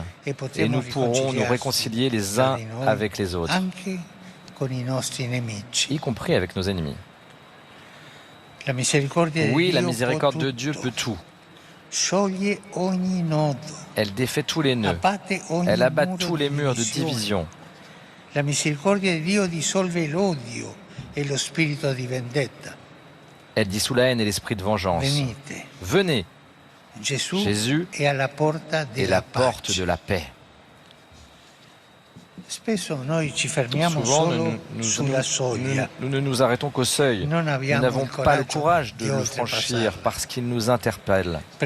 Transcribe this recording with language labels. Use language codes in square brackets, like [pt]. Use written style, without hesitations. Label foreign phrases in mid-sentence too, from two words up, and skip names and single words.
[fr] Et nous pourrons nous réconcilier les uns avec les autres, y compris avec nos ennemis. Oui, la miséricorde de Dieu peut tout. Elle défait tous les nœuds. Elle abat tous les murs de division. [it] La misericordia di Dio dissolve l'odio e lo spirito di vendetta. [fr] Elle dissout la haine et l'esprit de vengeance. Venez. Jésus est la porte de la paix. Souvent, nous ne nous arrêtons qu'au seuil. Nous n'avons pas le courage de le franchir parce qu'il nous interpelle.